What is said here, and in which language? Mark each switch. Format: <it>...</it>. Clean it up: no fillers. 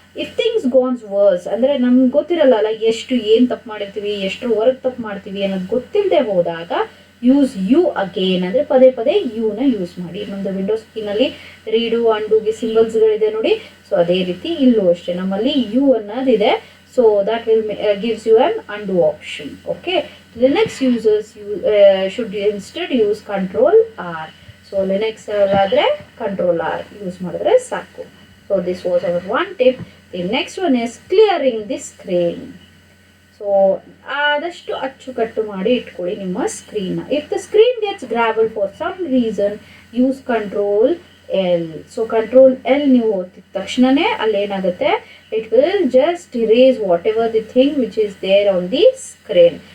<en>if things goes worse</en> <kn>ಅಂದರೆ ನಮ್ಗೆ ಗೊತ್ತಿರಲ್ಲ ಎಷ್ಟು ಏನು ತಪ್ಪು ಮಾಡಿರ್ತೀವಿ, ಎಷ್ಟು ವರ್ಕ್ ತಪ್ಪು ಮಾಡ್ತೀವಿ ಅನ್ನೋದು ಗೊತ್ತಿಲ್ಲದೆ ಹೋದಾಗ</kn> <en>use U again,</en> <kn>ಅಂದರೆ ಪದೇ ಪದೇ ಯುನ ಯೂಸ್ ಮಾಡಿ. ನಮ್ಮದು ವಿಂಡೋಸ್ ಕೀನಲ್ಲಿ ರೀಡು ಅಂಡುಗೆ ಸಿಂಬಲ್ಸ್ಗಳಿದೆ ನೋಡಿ. ಸೊ ಅದೇ ರೀತಿ ಇಲ್ಲೂ ಅಷ್ಟೇ ನಮ್ಮಲ್ಲಿ you ಅನ್ನೋದಿದೆ.</kn> <en>So that will gives you an undo option. Okay, Linux users should instead use Control R.</en> <kn>So Linux ಆದ್ರೆ Control R ಯೂಸ್ ಮಾಡಿದ್ರೆ ಸಾಕು.</kn> <en>So this was our one tip. The next one is clearing the screen.</en> <kn>So ಆದಷ್ಟು ಅಚ್ಚುಕಟ್ಟು ಮಾಡಿ ಇಟ್ಕೊಳ್ಳಿ ನಿಮ್ಮ ಸ್ಕ್ರೀನ್ನ.</kn> <en>If the screen gets garbled for some reason use control L.</en> <kn>So control L ನೀವು ಒತ್ತಿದ ತಕ್ಷಣವೇ ಅಲ್ಲೇನಾಗುತ್ತೆ,</kn> <en>It will just erase whatever the thing which is there on the screen.</en>